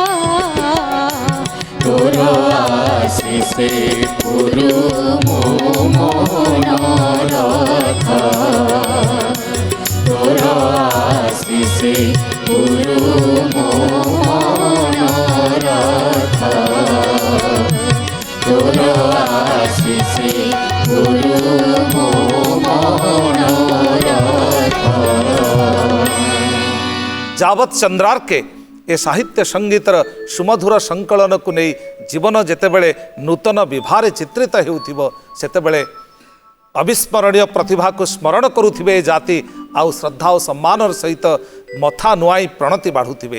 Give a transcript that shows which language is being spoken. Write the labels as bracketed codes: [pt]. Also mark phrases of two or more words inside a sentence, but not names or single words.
[or] ତୋର ଆଶିସେ ପୁରୁ ମୋ ମନୋରଥ ତୋର ଆଶିସେ ପୁରୁ ମୋ ମନୋରଥ ତୋର ଆଶିସେ ପୁରୁ ମୋ ମନୋରଥ ଯାବତ୍ ଚନ୍ଦ୍ରାର୍କେ ଏ ସାହିତ୍ୟ ସଙ୍ଗୀତର ସୁମଧୁର ସଂକଳନକୁ ନେଇ ଜୀବନ ଯେତେବେଳେ ନୂତନ ବିଭାରେ ଚିତ୍ରିତ ହେଉଥିବ ସେତେବେଳେ ଅବିସ୍ମରଣୀୟ ପ୍ରତିଭାକୁ ସ୍ମରଣ କରୁଥିବେ ଏ ଜାତି ଆଉ ଶ୍ରଦ୍ଧା ଓ ସମ୍ମାନର ସହିତ ମଥା ନୁଆଇଁ ପ୍ରଣତି ବାଢ଼ୁଥିବେ।